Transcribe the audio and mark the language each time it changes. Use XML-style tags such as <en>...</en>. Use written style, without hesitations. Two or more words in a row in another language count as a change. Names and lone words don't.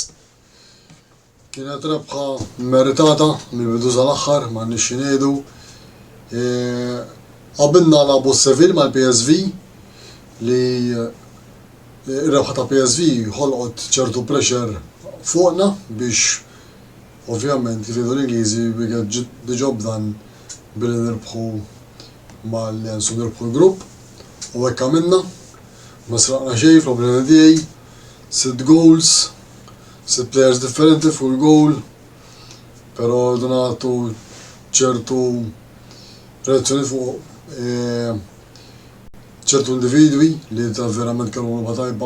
<mt>Kienet rebħa meritata mill-bidu sal-aħħar m'għandniex xi ngħidu. Qabilna nagħbu Seville mal-PSV li ir-rebħa ta' PSV ħolqot ċertu pressure fuqna biex ovvjament kif jgħidu l-Ingliżi</mt> <en>we get the job done</en> <mt>billi nirbħu mal-Lens u nirbħu l-grupp u hekk għamilna ma sraqna xejn fl-opinjoni tiegħi 6 goals, 6 players differenti fuq il-goal, però nagħtu ċertu reazzjoni fuq ċertu individwi li ta' verament kellu logħba tajba.</mt>